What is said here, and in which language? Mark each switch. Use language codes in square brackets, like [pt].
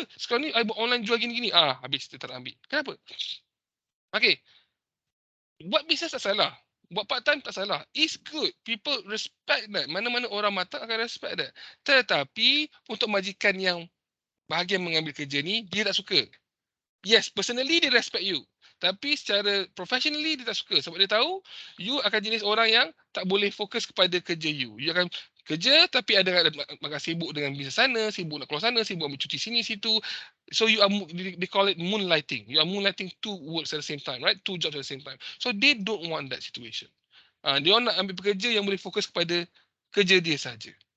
[ms] Sekarang ni, I buat online jual gini-gini. Habis dia tak ambil. Kenapa? Okay. Buat business tak salah. Buat part time tak salah. [en] It's good. People respect that. [ms] Mana-mana orang matang akan [en] respect that. [ms] Tetapi untuk majikan yang bahagian mengambil kerja ni, dia tak suka. [en] Yes, personally dia respect you. [ms] Tapi secara professionally dia tak suka. Sebab dia tahu you akan jenis orang yang tak boleh fokus kepada kerja you. You akan kerja tapi ada sibuk dengan bisnes sana, sibuk nak keluar sana, sibuk ambil cuti sini situ. [en] So you are, they call it moonlighting. You are moonlighting two works at the same time, right? Two jobs at the same time. So they don't want that situation. [ms] Dia orang nak ambil pekerja yang boleh fokus kepada kerja dia saja.